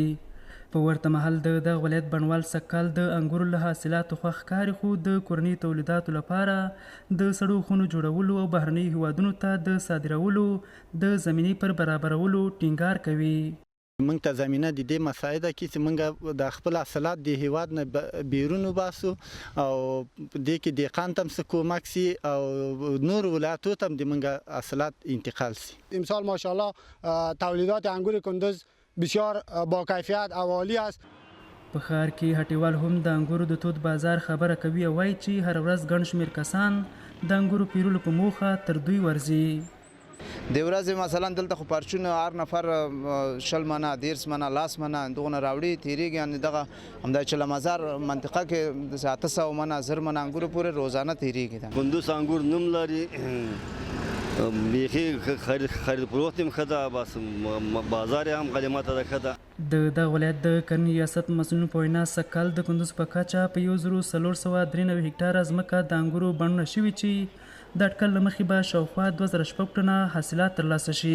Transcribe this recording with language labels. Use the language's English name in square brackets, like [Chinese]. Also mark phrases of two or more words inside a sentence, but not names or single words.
[Pashto] په ورته مهال د دغه ولایت بڼوال سږکال د انګورو له حاصلاتو خوښ ښکاري، خو د کورني تولیداتو لپاره د سړو خونو جوړولو او بهرنیو هیوادونو ته د صادرولو د زمینې پر برابرولو ټینګار کوي. موږ ته زمینه د دې مساعده کې چې موږ د خپل حاصلات د هیواد نه بیرون وباسو او دې کې دهقان ته هم څه کومک سي او نور ولایتو ته هم د موږ حاصلات انتقال سي. [Persian] امسال ماشاءالله تولیدات انگور کندوز بسیار با کیفیت او عالی است. [Pashto] په ښار کې هټیوال هم د انګورو د تود بازار خبره کوي او وایي چې هر ورځ ګڼ شمېر کسان د انګورو پیرلو په موخه تر دوی ورځي. د ورځې مثلا دلته خو پرچونه هر نفر 20 منه 10 منه 10 منه دغه راوړي تیریږي، یعنی دغه همدا چې لمزار منطقه کې د 700 منه 1000 منه انګور پورې روزانه تیریږي. کندوز انګور نوم لري، بیخي خرید فروخت هم ښه ده، بس بازار هم غنیمته ده ښه ده. د دغه ولایت د کرنې ریاست مسؤلینو په وینا سږکال د کندوز په کچه په 1493 هکټاره ځمکه د انګورو بڼونه شوي چې د اټکل له مخې به شاوخوا 2006 ټنه حاصلات ترلاسه شي.